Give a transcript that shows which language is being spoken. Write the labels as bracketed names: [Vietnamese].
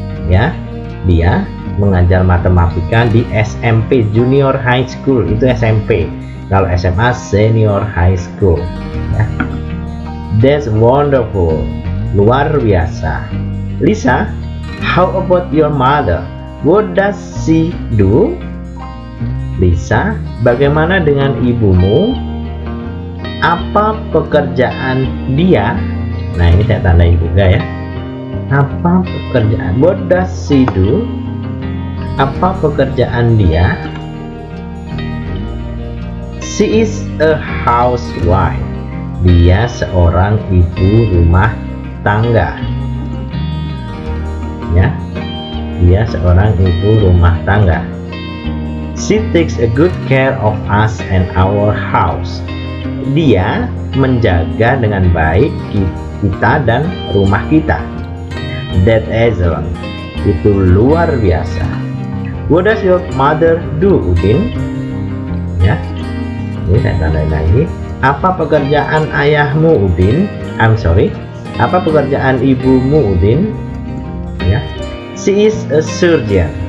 [Indonesian] Ya, dia mengajar matematika di SMP [English] junior high school, [Indonesian] itu SMP. [English] Kalau SMA senior high school. Ya. That's wonderful, [Indonesian] luar biasa. [English] Lisa, how about your mother? What does she do? [Indonesian] Lisa, bagaimana dengan ibumu? Apa pekerjaan dia? Nah, ini saya tandain juga, ya. Apa pekerjaan? [English] What does she do? [Indonesian] Apa pekerjaan dia? [English] She is a housewife. [Indonesian] Dia seorang ibu rumah tangga. Ya, dia seorang ibu rumah tangga. [English] She takes a good care of us and our house. [Indonesian] Dia menjaga dengan baik kita dan rumah kita. [English] That's excellent. [Indonesian] Itu luar biasa. [English] What does your mother do, Udin? [Indonesian] Ya, ini saya tandain lagi. Apa pekerjaan ayahmu, Udin? Apa pekerjaan ibumu, Udin? Ya. [English] She is a surgeon.